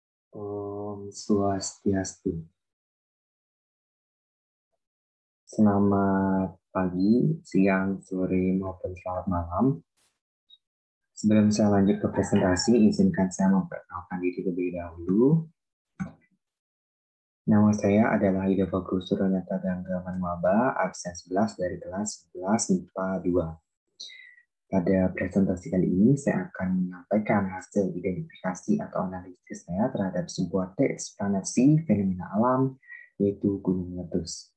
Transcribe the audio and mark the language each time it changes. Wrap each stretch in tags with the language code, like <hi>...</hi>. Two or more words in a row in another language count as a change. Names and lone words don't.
<ban>Om Swastiastu.</ban> <id>Selamat pagi, siang, sore, maupun selamat malam. Sebelum saya lanjut ke presentasi, izinkan saya memperkenalkan diri terlebih dahulu. Nama saya adalah Ida Bagus Suryanta Dangga Manwaba, absen 11 dari kelas 11 MIPA 2. Pada presentasi kali ini, saya akan menyampaikan hasil identifikasi atau analisis saya terhadap sebuah teks eksplanasi fenomena alam, yaitu gunung meletus.</id>